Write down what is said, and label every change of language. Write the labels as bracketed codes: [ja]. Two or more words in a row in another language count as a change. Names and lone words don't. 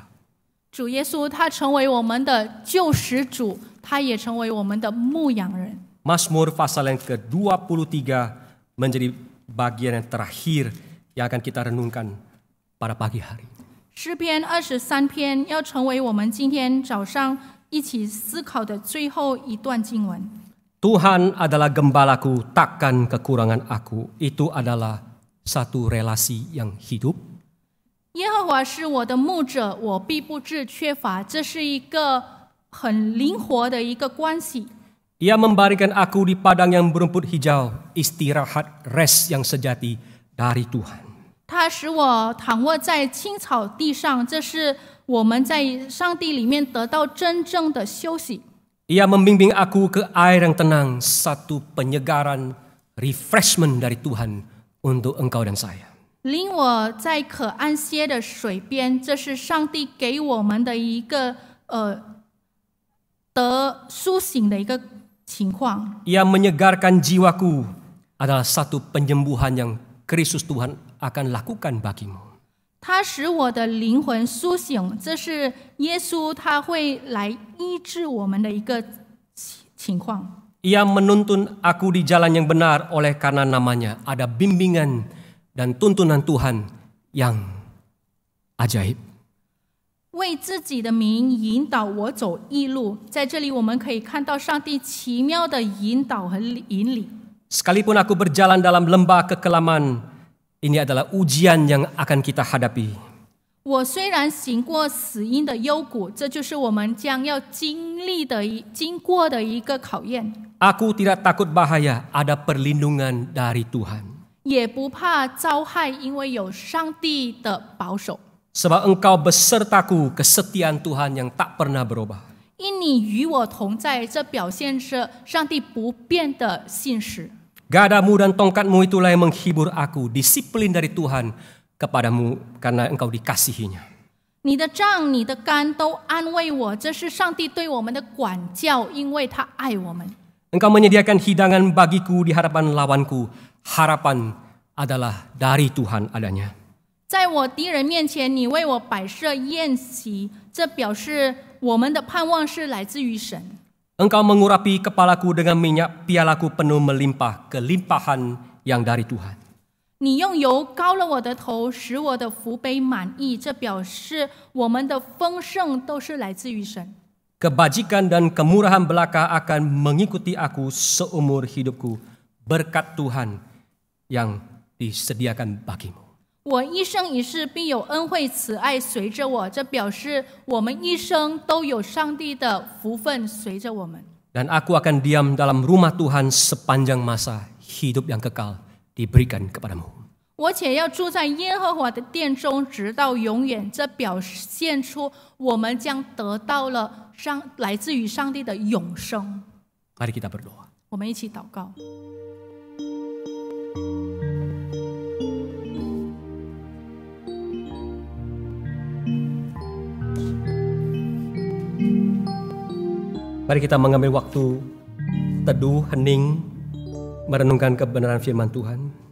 [zh] 主耶稣他成为我们的救赎主，他也成为我们的牧羊人。 [id] Mazmur pasal yang ke-23 menjadi bagian yang terakhir yang akan kita renungkan pada pagi hari. [zh] 诗篇23篇要成为我们今天早上一起思考的最后一段经文。 [id] Tuhan adalah gembalaku, takkan kekurangan aku. Itu adalah satu relasi yang hidup. [zh] 耶和华是我的牧者，我必不致缺乏。这是一个很灵活的一个关系。 [id] Ia memberikan aku di padang yang berumput hijau, istirahat, rest yang sejati dari Tuhan. [zh] 他使我躺卧在青草地上，这是我们在上帝里面得到真正的休息。 [id] Ia membimbing aku ke air yang tenang, satu penyegaran, refreshment dari Tuhan untuk engkau dan saya. [zh] 领我在可安歇的水边，这是上帝给我们的一个得苏醒的一个情况。 [id] Ia menyegarkan jiwaku adalah satu penyembuhan yang Kristus Tuhan akan lakukan bagimu. [zh] 他使我的灵魂苏醒，这是耶稣他会来医治我们的一个情况。 [id] Ia menuntun aku di jalan yang benar oleh karena namanya. Ada bimbingan dan tuntunan Tuhan yang ajaib. [zh] 为自己的名引导我走义路，在这里我们可以看到上帝奇妙的引导和引领。 [id] Sekalipun aku berjalan dalam lembah kekelaman, ini adalah ujian yang akan kita hadapi. [zh] 我虽然行过死荫的幽谷，这就是我们将要经过的一个考验。 [id] Aku tidak takut bahaya, ada perlindungan dari Tuhan. [zh] 也不怕遭害，因为有上帝的保守。 [id] Sebab engkau besertaku, kesetiaan Tuhan yang tak pernah berubah. [zh] 因你与我同在，这表现着上帝不变的信实。 [id] Gadamu dan tongkatmu itulah yang menghibur aku, disiplin dari Tuhan kepadamu karena engkau dikasihinya. [zh] 你的杖、你的竿都安慰我，这是上帝对我们的管教，因为他爱我们。 [id] Engkau menyediakan hidangan bagiku di hadapan lawanku. Harapan adalah dari Tuhan adanya. [zh] 在我敌人面前，你为我摆设宴席，这表示我们的盼望是来自于神。 [id] Engkau mengurapi kepalaku dengan minyak, pialaku penuh melimpah, kelimpahan yang dari Tuhan. [zh] 你用油膏了我的头，使我的福杯满溢，这表示我们的丰盛都是来自于神。 [id] Kebajikan dan kemurahan belaka akan mengikuti aku seumur hidupku. Berkat Tuhan yang disediakan bagimu. [zh] 我一生一世必有恩惠慈爱随着我，这表示我们一生都有上帝的福分随着我们。 [id] Dan aku akan diam dalam rumah Tuhan sepanjang masa, hidup yang kekal diberikan kepadamu. [zh] 我且要住在耶和华的殿中，直到永远。这表现出我们将得到了来自于上帝的永生。 [id] Mari kita berdoa. [zh] 我们一起祷告。 [id] Mari kita mengambil waktu teduh, hening, merenungkan kebenaran firman Tuhan.